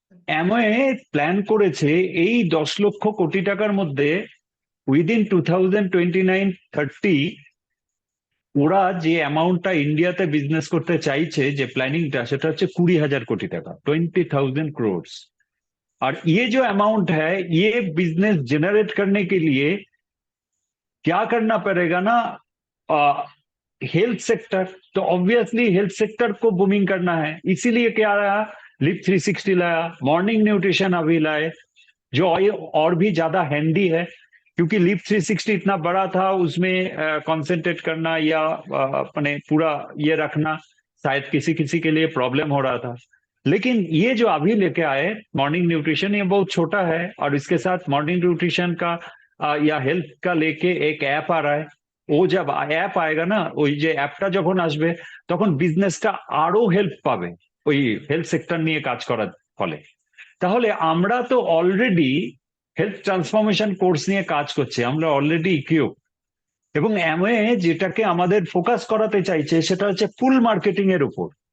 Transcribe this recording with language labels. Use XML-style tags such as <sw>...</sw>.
<bn>Amway plan করেছে এই 10 লক্ষ কোটি টাকার মধ্যে উইদিন 2029-30 ওরা যে অ্যামাউন্টটা ইন্ডিয়াতে বিজনেস করতে চাইছে, যে प्लानिंगটা, সেটা হচ্ছে 20,000 কোটি টাকা, 20,000 crores।</bn> <hi>और ये जो अमाउंट है, ये बिजनेस जनरेट करने के लिए क्या करना पड़ेगा ना, हेल्थ सेक्टर, तो ऑब्वियसली हेल्थ सेक्टर को बूमिंग करना है। इसीलिए क्या आया, लिप 360 लाया, मॉर्निंग न्यूट्रिशन अभी लाए, जो और भी ज्यादा हैंडी है, क्योंकि लिप 360 इतना बड़ा था, उसमें कंसंट्रेट करना या अपने पूरा ये रखना शायद किसी किसी के लिए प्रॉब्लम हो रहा था। लेकिन ये जो अभी लेके आए मॉर्निंग न्यूट्रिशन, ये बहुत छोटा है, और इसके साथ मॉर्निंग न्यूट्रिशन का या हेल्थ का लेके एक ऐप आ रहा है।</hi> <bn>ও</bn> <hi>যা অ্যাপ আয়েগা না,</hi> <bn>ওই যে অ্যাপটা যখন আসবে তখন বিজনেসটা আরো হেল্প পাবে ওই হেলথ সেক্টর নিয়ে কাজ করার ফলে। তাহলে আমরা তো অলরেডি হেলথ ট্রান্সফরমেশন কোর্স নিয়ে কাজ করছি, আমরা অলরেডি ইকুইপ, এবং অ্যামওয়ে যেটাকে আমাদের ফোকাস করাতে চাইছে সেটা হচ্ছে পুল মার্কেটিং এর উপর।</bn>